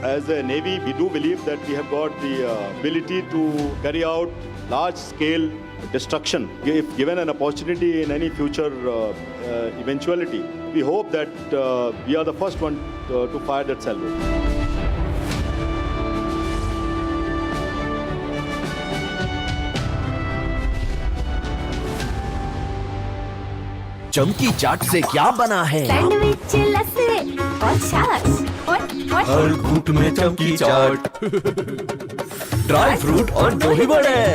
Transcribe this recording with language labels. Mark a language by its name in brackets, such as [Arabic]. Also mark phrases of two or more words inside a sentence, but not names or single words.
[English] As a Navy, we do believe that we have got the ability to carry out large-scale destruction. If given an opportunity in any future eventuality, we hope that we are the first one to fire that salvo. [Hindi] चमकी चाट से क्या बना है? सैंडविच, लस्सी और छाछ और हर घूंट में चमकी चाट, ड्राई फ्रूट और दही बड़े।